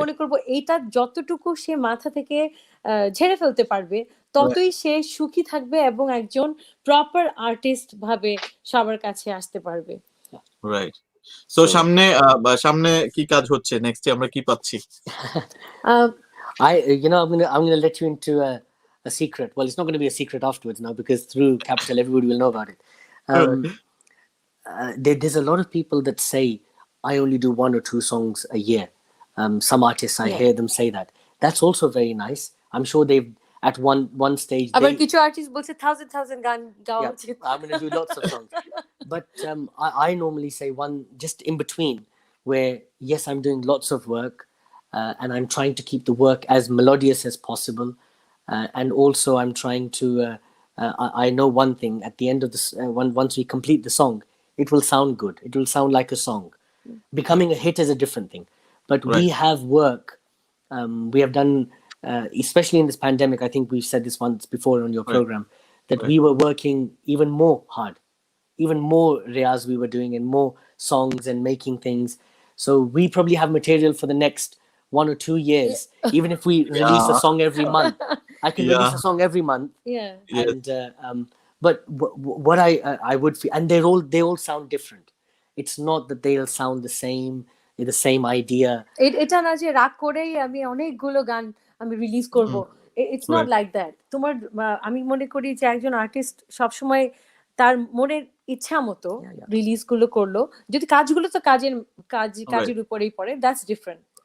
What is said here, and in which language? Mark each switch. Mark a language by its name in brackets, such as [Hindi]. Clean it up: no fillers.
[Bangla] মনে করবো এইটা যতটুকু সে মাথা থেকে ঝেড়ে ফেলতে পারবে, ততই সে সুখী থাকবে এবং একজন প্রপার আর্টিস্ট ভাবে সবার কাছে আসতে পারবে। [English] Right. So So- [Bangla] সামনে কি কাজ হচ্ছে, নেক্সট আমরা কি পাচ্ছি? আহ, [English] I'm gonna let you into a secret. Well, it's not going to be a secret afterwards now, because through Capital, everybody will know about it. There's a lot of people that say, I only do 1 or 2 songs a year. Some artists, I Yeah. hear them say that. That's also very nice. I'm sure they've, at one stage, [Bangla] আবার কিছু artist বলছে thousand গান গাওয়া [English] yeah, [Bangla] উচিত। [English] I'm going to do lots of songs. But I normally say one just in between, where, yes, I'm doing lots of work, and I'm trying to keep the work as melodious as possible. And also, I'm trying to, I know one thing, at the end of this, once we complete the song, it will sound good. It will sound like a song. Becoming a hit is a different thing. But we Right. have work. We have done, especially in this pandemic, I think we've said this once before on your Right. program, that Right. we were working even more hard, even more riyaz we were doing, and more songs and making things. So we probably have material for the next 1 or 2 years, even if we release a Yeah. song every month. I can release Yeah. a song every month. Yeah. Yes. And but what I would feel, and they all sound different. It's not that they'll sound the same idea. [Bangla] এটা না যে রাগ করেই আমি অনেকগুলো গান আমি release করব, [English] It's not Right. Like that. [Bangla] তোমার আমি মনে করি যে একজন আর্টিস্ট সবসময় তার মনের ইচ্ছা মতো [English] Yeah, yeah. [Bangla] রিলিজ গুলো করলো, যদি কাজগুলো তো কাজের [English] Right. [Bangla] উপরেই পড়ে, [English] That's different.